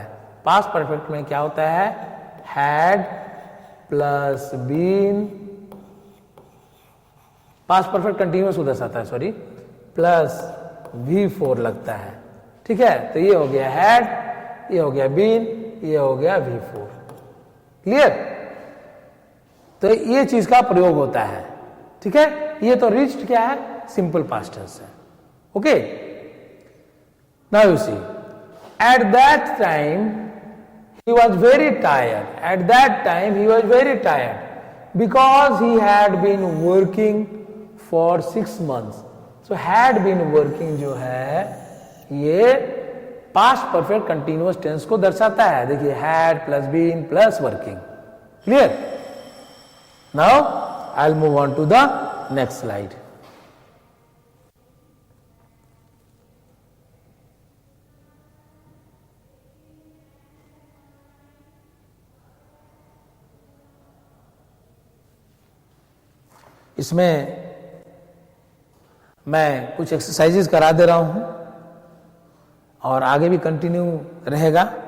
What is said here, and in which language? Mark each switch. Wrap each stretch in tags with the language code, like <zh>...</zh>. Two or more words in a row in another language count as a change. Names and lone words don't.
<en>past perfect</en> <hi>में क्या होता है?</hi> <en>had plus been, past perfect continuous</en> <hi>को दर्शाता है,</hi> <en>sorry, plus V4</en> <hi>लगता है। ठीक है, तो ये हो गया हैड, ये हो गया बीन, ये हो गया V4। क्लियर? तो ये चीज का प्रयोग होता है। ठीक है, ये तो रिच्ड क्या है?</hi> <en>simple past tense है। okay, now you see, at that time he was very tired. At that time he was very tired because he had been working for 6 months. So had been working</en> <hi>जो है ये</hi> <en>past perfect continuous tense</en> <hi>को दर्शाता है।</hi> <en>देखिए had plus been plus working. Clear? Now I'll move on to the next slide.</en> <hi>इसमें मैं कुछ एक्सरसाइजेस करा दे रहा हूं और आगे भी कंटिन्यू रहेगा।</hi>